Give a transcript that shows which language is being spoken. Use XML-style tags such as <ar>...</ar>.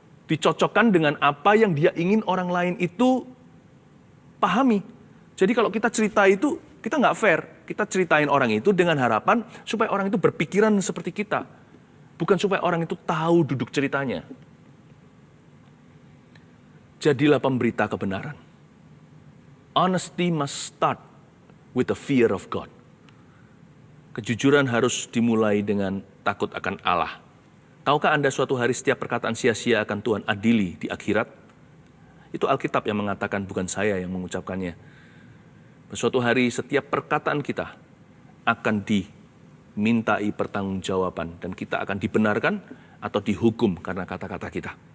<id>Dicocokkan dengan apa yang dia ingin orang lain itu pahami. Jadi kalau kita cerita itu, kita nggak fair. Kita ceritain orang itu dengan harapan supaya orang itu berpikiran seperti kita. Bukan supaya orang itu tahu duduk ceritanya. Jadilah pemberita kebenaran.</id> <en>Honesty must start with the fear of God.</en> <id>Kejujuran harus dimulai dengan takut akan Allah. Tahukah Anda suatu hari setiap perkataan sia-sia akan Tuhan adili di akhirat? Itu Alkitab yang mengatakan, bukan saya yang mengucapkannya. Suatu hari setiap perkataan kita akan dimintai pertanggungjawaban dan kita akan dibenarkan atau dihukum karena kata-kata kita.</id>